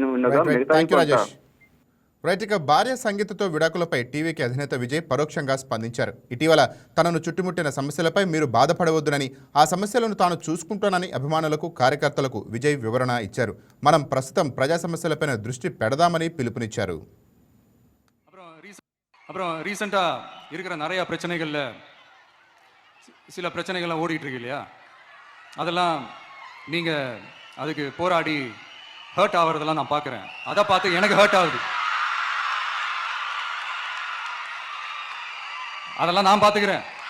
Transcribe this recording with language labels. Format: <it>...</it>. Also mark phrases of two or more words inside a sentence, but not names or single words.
<te>రైట్. ఇక భార్య సంగీతతో విడాకులపై టీవీకి అధినేత విజయ్ పరోక్షంగా స్పందించారు. ఇటీవల తనను చుట్టుముట్టిన సమస్యలపై మీరు బాధపడవద్దునని, ఆ సమస్యలను తాను చూసుకుంటానని అభిమానులకు, కార్యకర్తలకు విజయ్ వివరణ ఇచ్చారు. మనం ప్రస్తుతం ప్రజా సమస్యలపైన దృష్టి పెడదామని పిలుపునిచ్చారు.</te> <ta>அப்புறம் ரீசெண்டாக இருக்கிற நிறையா பிரச்சனைகளில் சில பிரச்சனைகள்லாம் ஓடிட்டு இருக்கு இல்லையா, அதெல்லாம் நீங்கள் அதுக்கு போராடி ஹர்ட் ஆகிறதெல்லாம் நான் பார்க்குறேன். அதை பார்த்து எனக்கு ஹர்ட் ஆகுது. அதெல்லாம் நான் பார்த்துக்கிறேன்.</ta>